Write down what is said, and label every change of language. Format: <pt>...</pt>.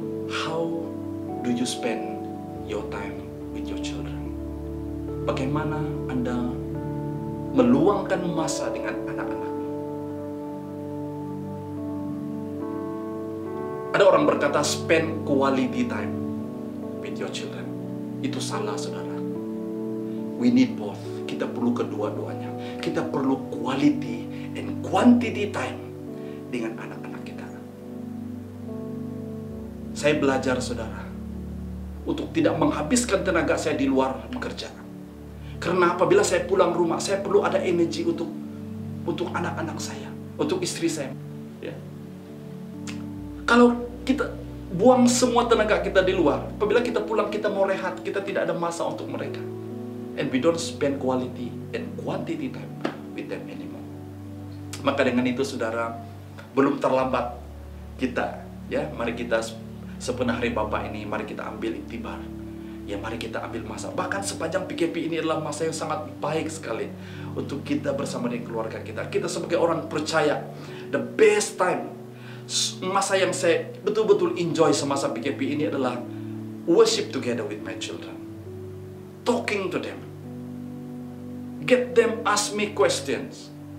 <en>How do you spend your time with your children?</en> <ms>Bagaimana Anda meluangkan masa dengan anak-anak? Ada orang berkata</ms> <en>spend quality time with your children.</en> <ms>Itu salah, saudara.</ms> <en>We need both.</en> <ms>Kita perlu kedua-duanya. Kita perlu</ms> <en>quality and quantity time</en> <ms>dengan anak-anak kita. Saya belajar, saudara, untuk tidak menghabiskan tenaga saya di luar bekerja. Karena apabila saya pulang rumah, saya perlu ada energi untuk anak-anak saya, untuk istri saya. Ya. Kalau kita buang semua tenaga kita di luar, apabila kita pulang kita mau rehat, kita tidak ada masa untuk mereka.</ms> <en>and we don't spend quality and quantity time with them anymore.</en> <ms>Maka dengan itu saudara, belum terlambat kita, ya, mari kita sepenuh hari Bapa ini, mari kita ambil iktibar. Ya, mari kita ambil masa. Bahkan sepanjang PKP ini adalah masa yang sangat baik sekali untuk kita bersama dengan keluarga kita. Kita sebagai orang percaya,</ms> <en>the best time,</en> <ms>masa yang saya betul-betul enjoy semasa PKP ini adalah</ms> <en>worship together with my children, talking to them, get them ask me questions.</en>